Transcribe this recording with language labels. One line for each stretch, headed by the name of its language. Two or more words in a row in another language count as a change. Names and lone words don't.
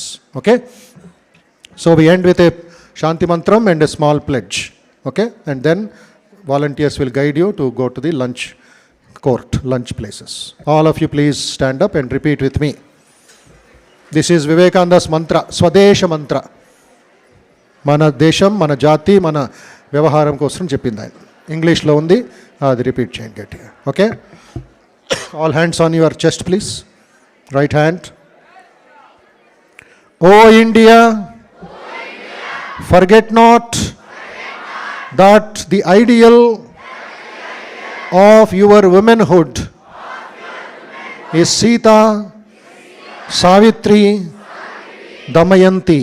English: Okay? So we end with a Shanti Mantram and a small pledge. Okay, and then volunteers will guide you to go to the lunch court, lunch places. All of you please stand up and repeat with me. This is Vivekananda's mantra, Swadesha mantra.
Telugu: మన దేశం, మన జాతి, మన వ్యవహారం కోసం చెప్పిందా. English lo undi, adi repeat cheyandi gట్టిగా.
English: Okay? All hands on your chest please. Right hand. O India, forget not that the ideal of your womanhood is Sita, Savitri, Damayanti.